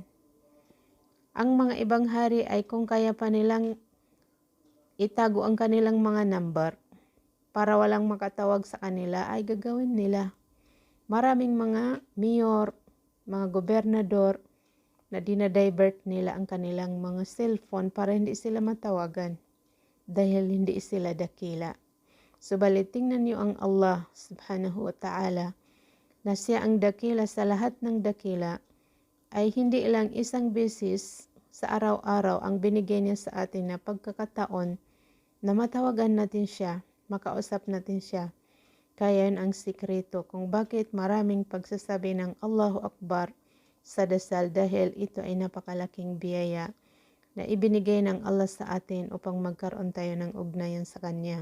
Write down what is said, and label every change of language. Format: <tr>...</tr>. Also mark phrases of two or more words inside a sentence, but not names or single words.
<tl>Ang mga ibang hari ay kung kaya pa nilang itago ang kanilang mga number para walang makatawag sa kanila ay gagawin nila. Maraming mga mayor, mga gobernador na dinadivert nila ang kanilang mga cellphone para hindi sila matawagan dahil hindi sila dakila. Subalit tingnan niyo ang Allah</tl> <ar>سبحانه وتعالى</ar> <tl>na siya ang dakila sa lahat ng dakila ay hindi lang isang beses sa araw-araw ang binigay niya sa atin na pagkakataon na matawagan natin siya, makausap natin siya. Kaya yun ang sikreto kung bakit maraming pagsasabi ng</tl> <ar>الله أكبر</ar> <tl>sa dasal dahil ito ay napakalaking biyaya na ibinigay ng Allah sa atin upang magkaroon tayo ng ugnayan sa Kanya.</tl>